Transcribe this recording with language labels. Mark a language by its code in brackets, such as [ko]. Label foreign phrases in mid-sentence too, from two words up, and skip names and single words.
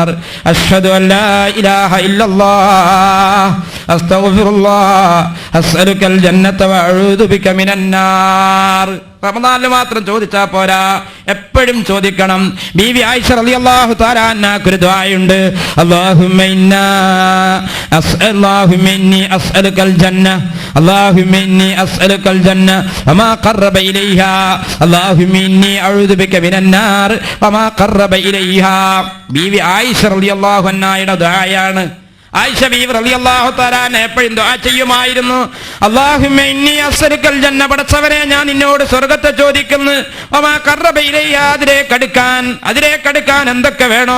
[ar] أشهد أن لا إله إلا الله أستغفر الله أسألك الجنة وأعوذ بك من النار. [ml] റമദാനിൽ മാത്രം ചോദിച്ചാ പോരാ, എപ്പോഴും ചോദിക്കണം. ബീവി ആയിഷ [ar] رضي الله تعالى [ml] അൻഹാക്ക് ഒരു ദുആയുണ്ട്. [ar] اللهم إني أسألك الجنة اللهم إني أسألك الجنة وما قرب إليها اللهم إني أعوذ بك من النار وما قرب إليها. [ml] ബീവി ആയിഷ [ar] رضي الله عنها [ml] ദുആയാണ്. ആയിഷ ബീവി [ar] رضي الله تعالى [ml] എപ്പോഴും ദുആ ചെയ്യുമായിരുന്നു. [ar] اللهم إني أسألك الجنة, [ml] പടച്ചവനെ ഞാൻ നിന്നോട് സ്വർഗ്ഗത്തെ ചോദിക്കുന്നു. [ar] وما قرب إليها, [ml] അതിലേക്ക് എന്തൊക്കെ വേണോ?